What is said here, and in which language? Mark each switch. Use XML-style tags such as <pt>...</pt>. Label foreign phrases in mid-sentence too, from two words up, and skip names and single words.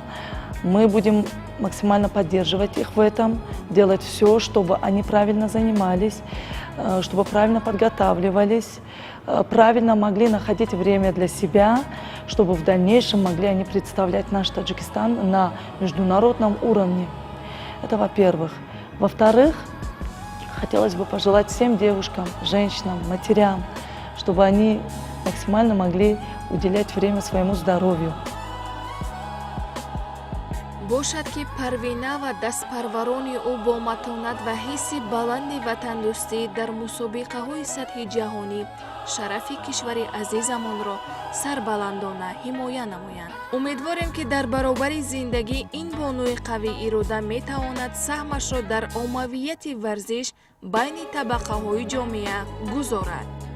<ru>Мы будем максимально поддерживать их в этом, делать все, чтобы они правильно занимались, чтобы правильно подготавливались, правильно могли находить время для себя, чтобы в дальнейшем могли они представлять наш Таджикистан на международном уровне. Это во-первых. Во-вторых, хотелось бы пожелать всем девушкам, женщинам, матерям, чтобы они максимально могли уделять время своему здоровью.</ru> <tg>бошад ки парвина ва дастпарварони ӯ бо матонат ва ҳисси баланди ватандӯстӣ дар мусобиқаҳои сатҳи ҷаҳонӣ шарафи кишвари азизамонро сарбаландона ҳимоя намоянд. умедворем ки дар баробари зиндагӣ ин бонуи қавӣ ирода метавонад саҳмашро дар оммавияти варзиш байни табақаҳои ҷомеа гузорад.</tg>